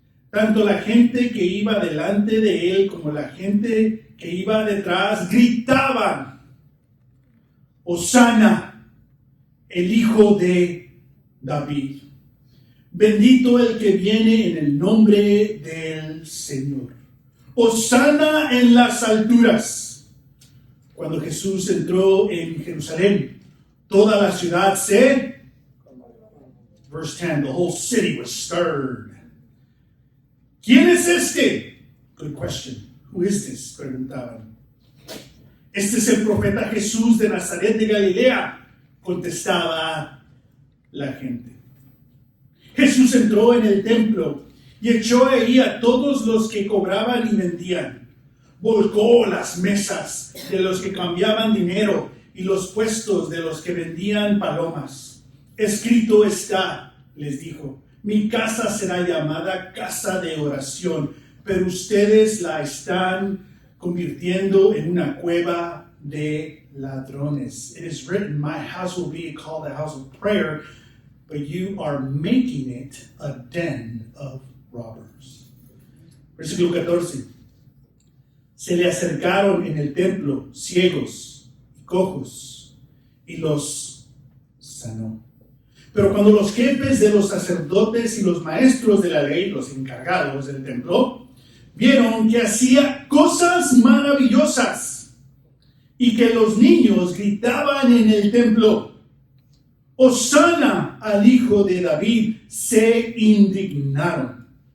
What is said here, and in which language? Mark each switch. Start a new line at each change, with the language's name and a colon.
Spanish: Tanto la gente que iba delante de él como la gente que iba detrás gritaban: Hosana, el Hijo de David. Bendito el que viene en el nombre del Señor. Hosana en las alturas. Cuando Jesús entró en Jerusalén, toda la ciudad se...
English: Verse 10, the whole city was stirred.
Spanish: ¿Quién es este?
English: Good question. Who is this?
Spanish: Preguntaban. Este es el profeta Jesús de Nazaret de Galilea, contestaba la gente. Jesús entró en el templo y echó ahí a todos los que cobraban y vendían. Volcó las mesas de los que cambiaban dinero y los puestos de los que vendían palomas. Escrito está, les dijo, mi casa será llamada casa de oración, pero ustedes la están convirtiendo en una cueva de ladrones.
English: It is written, my house will be called a house of prayer, but you are making it a den of robbers.
Spanish: Versículo 14. Se le acercaron en el templo ciegos y cojos y los sanó. Pero cuando los jefes de los sacerdotes y los maestros de la ley, los encargados del templo, vieron que hacía cosas maravillosas y que los niños gritaban en el templo, Hosana al Hijo de David, se indignaron.